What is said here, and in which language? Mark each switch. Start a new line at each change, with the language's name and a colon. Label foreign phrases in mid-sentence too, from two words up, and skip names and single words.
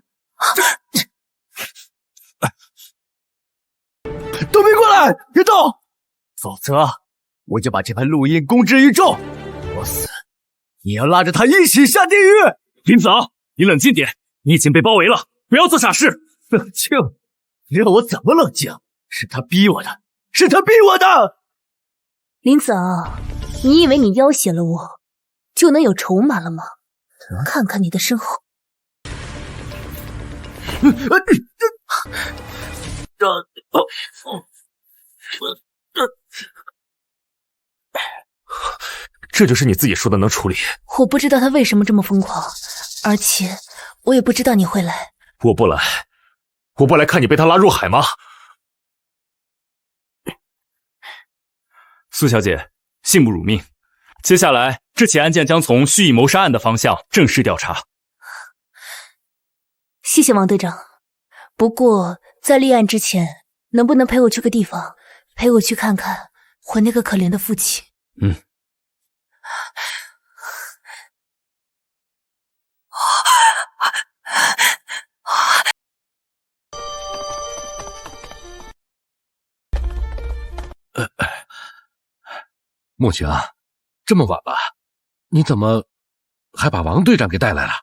Chinese: 都別過來，別動，否則我就把這盤錄音公之於眾。我死，你要拉着他一起下地獄。林子昂，你冷靜點，你已經被包圍了，不要做傻事。冷靜？让我怎麼冷靜？是他逼我的，是他逼我的。林子昂，你以為你要挾了我，就能有籌碼了嗎？看看你的身後。这就是你自己说的能處理？我不知道他為什麼這麼瘋狂，而且我也不知道你會來。我不來，我不來看你被他拉入海嗎？蘇小姐，幸不辱命。接下來，這起案件將從蓄意謀殺案的方向正式調查。謝謝王隊長。不過在立案之前，能不能陪我去個地方，陪我去看看我那個可憐的父親？沐情啊，這麼晚了，你怎麼還把王隊長給帶來了？